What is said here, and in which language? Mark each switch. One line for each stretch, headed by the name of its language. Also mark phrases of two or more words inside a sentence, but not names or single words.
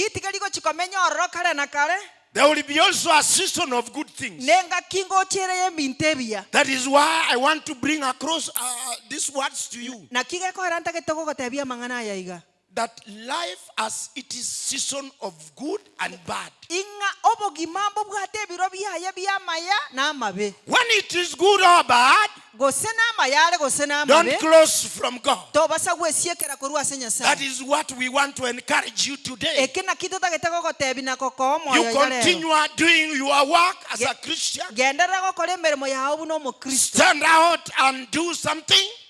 English: There will be also a season of good things. That is why I want to bring across these words to you. that life as it is season of good and bad.
Gusii: Inga obogima mbo bwate biro bihaye byamaya n'amabe.
English: When it is good or bad, don't close from God. That is what we want to encourage you today. You continue doing your work as a Christian. Stand out and do something.